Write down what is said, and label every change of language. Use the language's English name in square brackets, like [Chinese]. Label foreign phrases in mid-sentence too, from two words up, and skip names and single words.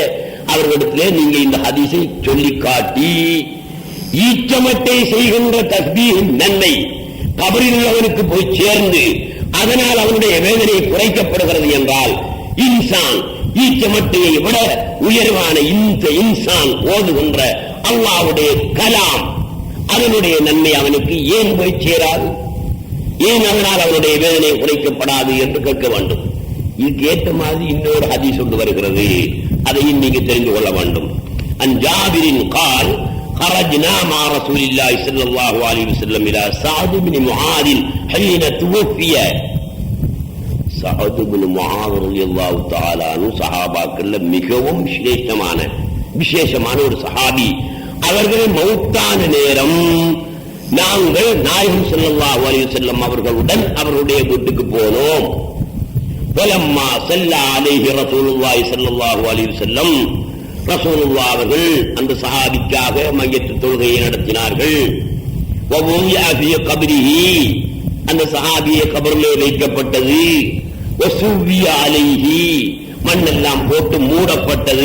[Tamil] அவர்களிடத்திலே நீங்க இந்த ஹதீஸை சொல்லி காட்டி ஈச்சமட்டை செய்கின்ற தஸ்பீஹின் நன்மை கபரில் உள்ளவனுக்கு போய் சேர்ந்து அதனால் அவனுடைய வேதனை குறைக்கப்படுகிறது என்றால், இன்சான் ஈச்சமட்டையை விட உயர்வான இந்த இன்சான் ஓதுகின்ற அல்லாஹ்வுடைய கலாம் அதனுடைய நன்மை அவனுக்கு ஏன் போய் சேராது? ஏன் அதனால் அவனுடைய வேதனை குறைக்கப்படாது என்று கேட்க வேண்டும். இதுக்கு ஏற்ற மாதிரி இன்னொரு ஹதீஸ் கொண்டு வருகிறது, அதையும் நீங்க தெரிந்து கொள்ள வேண்டும். [Arabic] عن جابر قال خرجنا مع رسول الله صلى الله عليه وسلم الى سعد بن معاذ حين توفي. [Tamil] சஅத் இப்னு முஆத் [Arabic] رضي الله تعالى عنه [Tamil] சஹாபாக்கள்ல மிகவும் விசேஷமான ஒரு சஹாபி. அவர்கள் மௌத்தான நேரம் நாங்கள் நாயகம் [Arabic] صلى الله عليه وسلم [Tamil] அவர்களுடன் அவருடைய வீட்டுக்கு போனோம். [Arabic] فلما صلى عليه رسول الله صلى الله عليه وسلم, [Tamil] ரசூலுல்லாஹ் அவர்கள் அந்த சஹாபிக்காக மையத்து தொழுகையை நடத்தினார்கள். [Arabic] ووضع في قبره, [Tamil] அந்த சஹாபியை கபரிலே வைக்கப்பட்டது. [Arabic] وسوي عليه, [Tamil] மண்ணெல்லாம் போட்டு மூடப்பட்டது.